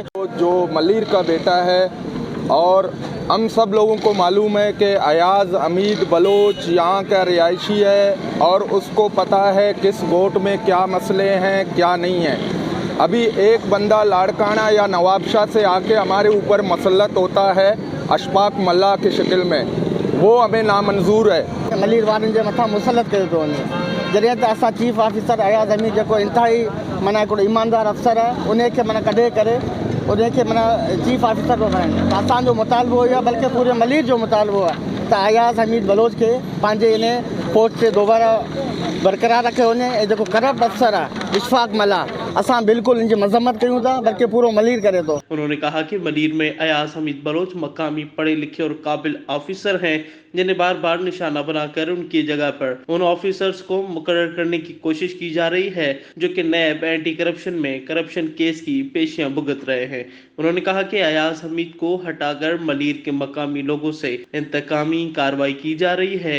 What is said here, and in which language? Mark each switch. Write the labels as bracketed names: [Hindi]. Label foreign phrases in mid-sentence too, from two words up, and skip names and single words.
[Urdu] جو ملیر کا بیٹا ہے، اور ہم سب لوگوں کو معلوم ہے کہ ایاز حمید بلوچ یہاں کا رہائشی ہے اور اس کو پتہ ہے کس گوٹ میں کیا مسئلے ہیں کیا نہیں ہیں۔ ابھی ایک بندہ لاڑکانہ یا نواب شاہ سے آ کے ہمارے اوپر مسلط ہوتا ہے اشفاق ملا کی شکل میں، وہ ہمیں نامنظور ہے۔ [Sindhi] ملیر والن کے متھا مسلط کयो थो वञे जॾहिं त असां [English] chief officer [Sindhi] अयाज़ हमीद जेको इंतिहाई माना हिकिड़ो ईमानदार अफ़सर आहे, उन खे माना कढे करे उन खे माना [English] chief officer [Sindhi] पियो बनाइनि। त असांजो मुतालबो इहो आहे, बल्कि पूरे मलीर जो मुतालबो आहे त अयाज़ हमीद बलोच खे पंहिंजे इन पोस्ट ते दोबारा बरक़रार रखियो वञे। ऐं जेको करप्ट अफ़सर आहे इशफाक मला, असां बिल्कुलु इन जी मज़म्मत कयूं था, बल्कि पूरो मलीर करे थो। [Urdu] انہوں نے کہا کہ ملیر میں ایاز حمید بلوچ مقامی پڑھے لکھے اور قابل آفیسر ہیں، جنہیں بار بار نشانہ بنا کر ان کی جگہ پر ان آفیسرز کو مقرر کرنے کی کوشش کی جا رہی ہے جو کہ نیب [English] anti corruption [Urdu] میں [English] corruption case [Urdu] کی پیشیاں بھگت رہے ہیں۔ انہوں نے کہا کہ ایاز حمید کو ہٹا کر ملیر کے مقامی لوگوں سے انتقامی کارروائی کی جا رہی ہے۔